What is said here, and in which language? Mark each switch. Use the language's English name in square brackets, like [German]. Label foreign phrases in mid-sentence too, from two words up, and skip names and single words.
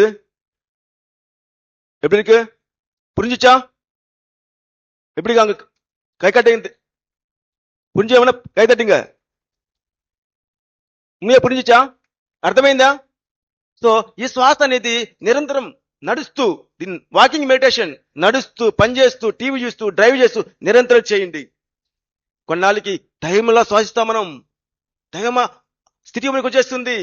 [Tamil] எப்படி இருக்கு? புரிஞ்சுச்சா? எப்படி அங்க கை கட்டுங்க, புரிஞ்சவன கை தட்டுங்க. [Telugu] ఉమ్మే పురించా? అర్థమైందా? సో ఈ శ్వాస అనేది నిరంతరం నడుస్తూ, దీన్ని [English] walking meditation, [Telugu] నడుస్తూ, పనిచేస్తూ, టీవీ చూస్తూ, డ్రైవ్ చేస్తూ నిరంతరం చేయండి. కొన్నాళ్ళకి దైవంలా శ్వాసిస్తాం మనం. దైవమ స్థితి మనకు వచ్చేస్తుంది.